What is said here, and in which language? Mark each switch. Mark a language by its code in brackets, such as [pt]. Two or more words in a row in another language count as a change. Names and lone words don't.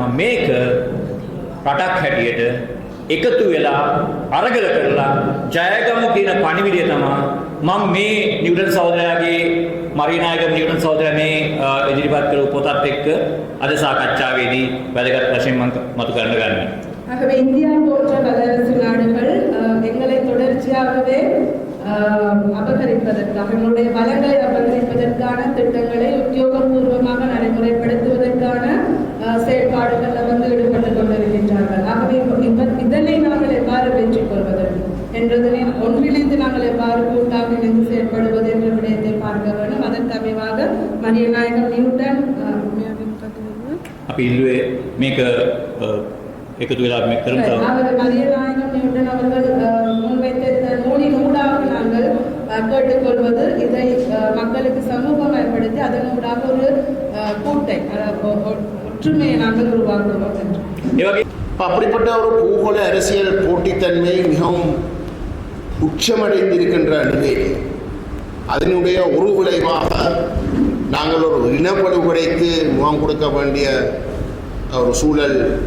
[si] මේක රටක් හැටියට එකතු වෙලා අරගල කරලා ජයගමු කියන පණිවිඩය තමයි මම මේ නිව්ටන් සහෝදරයාගේ මරීනායක නිව්ටන් සහෝදරයා මේ ඉදිරිපත් කරපු පොතත් එක්ක අද සාකච්ඡාවේදී වැදගත් වශයෙන් මම මතු කරන්න ගන්නවා. [ta] ஆகவே இந்தியா போன்ற வல்லரசு நாடுகள் எங்களை தொடர்ச்சியாகவே அபகரிப்பதற்காக எங்களுடைய வளங்களை அபகரிப்பதற்கான திட்டங்களை உத்தியோகபூர்வமாக நடைமுறைப்படுத்துவதற்கான செயல்பாடுகளில் ஈடுபட்டுக் கொண்டிருக்கின்றார்கள். ஆகவே இதனை நாங்கள் எவ்வாறு வெற்றி கொள்வதற்கு என்றதனை ஒன்றிணைந்து நாங்கள் எவ்வாறு கூட்டாக இணைந்து செயல்படுவது என்ற விடயத்தை பார்க்க வேண்டும். அதற்கு அமைவாக மரியநாயகம் நியூட்டன் [si] අපි ඉල්ලුවේ මේක එකතු වෙලා මේක කරමු. [ta] மரியநாயகம் நியூட்டன் அவர்கள் முன்வைத்த நூலின் ஊடாக நாங்கள் கேட்டுக்கொள்வது இதை மக்களுக்கு சமூகமயப்படுத்தி அதனூடாக ஒரு கூட்டை ஒற்றுமையை நாங்கள் உருவாக்குவோம் என்று. அப்படிப்பட்ட ஒரு பூகோள அரசியல் போட்டித்தன்மை மிகவும் உச்சமடைந்திருக்கின்ற நிலையில் அதனுடைய ஒரு விளைவாக நாங்கள் ஒரு இனப்படுகொலைக்கு முகம் கொடுக்க வேண்டிய ஒரு சூழல்